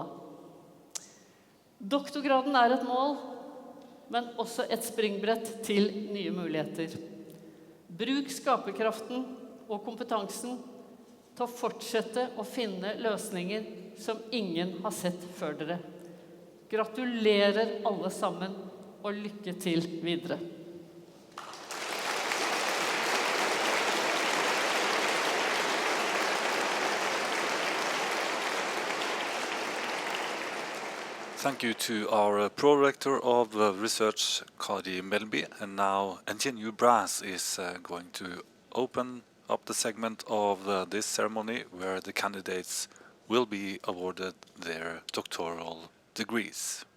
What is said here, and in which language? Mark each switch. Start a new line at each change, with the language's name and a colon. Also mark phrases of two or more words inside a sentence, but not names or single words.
Norwegian: Doktorgraden er et mål, men også et springbrett til nye muligheter. Bruk skaperkraften og kompetansen til å fortsette å finne løsninger som ingen har sett før dere. Gratulerer alle sammen, og lykke til videre.
English: Thank you to our Pro-Rector of Research, Kari Melby. And now NTNU Brass is going to open up the segment of this ceremony where the candidates will be awarded their doctoral degrees.